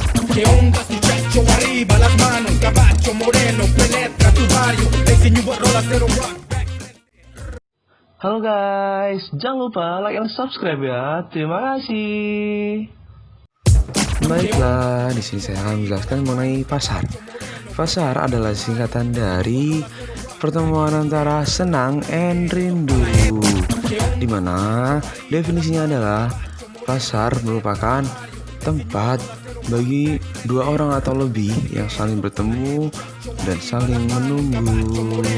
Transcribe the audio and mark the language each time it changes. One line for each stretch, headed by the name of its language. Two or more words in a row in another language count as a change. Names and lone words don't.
Spanish: Que ondas, muchacho, arriba las manos, caballo moreno, penetra tu barrio, te enseño rolas de rock.
Indonesian: Halo guys, jangan lupa like dan subscribe ya. Terima kasih. Baiklah, di sini saya akan menjelaskan mengenai pasar. Pasar adalah singkatan dari pertemuan antara senang and rindu, di mana definisinya adalah pasar merupakan tempat bagi dua orang atau lebih yang saling bertemu dan saling menunggu.